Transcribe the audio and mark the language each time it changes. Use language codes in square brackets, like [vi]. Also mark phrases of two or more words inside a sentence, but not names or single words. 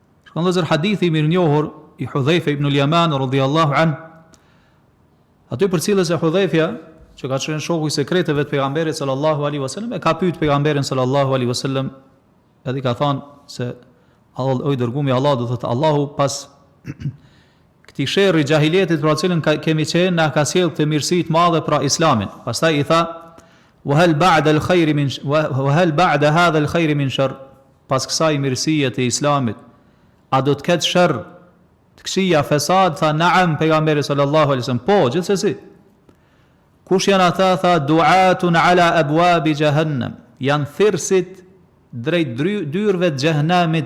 [sq] Shkon vëllezër hadithi i mirënjohur i Hudhaifa ibn al-Yaman [ar] رضي الله عن, [sq] aty për cilës e Hudhaifja, që ka qenë shoku i sekreteve të pejgamberit [ar] صلى الله عليه وسلم, [sq] e ka pyet pejgamberin [ar] صلى الله عليه وسلم, [sq] edhe ka thënë se o i dërguari i Allahut, do thotë Allahu pas këtij sherrri xahilietit për cilën kemi qenë, na ka sjellë të mirësi të mëdha për Islamin. Pastaj i tha: [ar] "وهل بعد الخير من وهل بعد هذا الخير من شر?" [sq] Pas kësaj mirësie të Islamit, a do të ketë sherr, të këqija, fesad? Tha: "Na'am", pejgamberi [ar] صلى الله عليه وسلم, [sq] po, gjithsesi. Kush janë ata? Tha: [ar] "دعاة على أبواب جهنم", [sq] janë thirrësit drejt dyrëve të xhehenamit.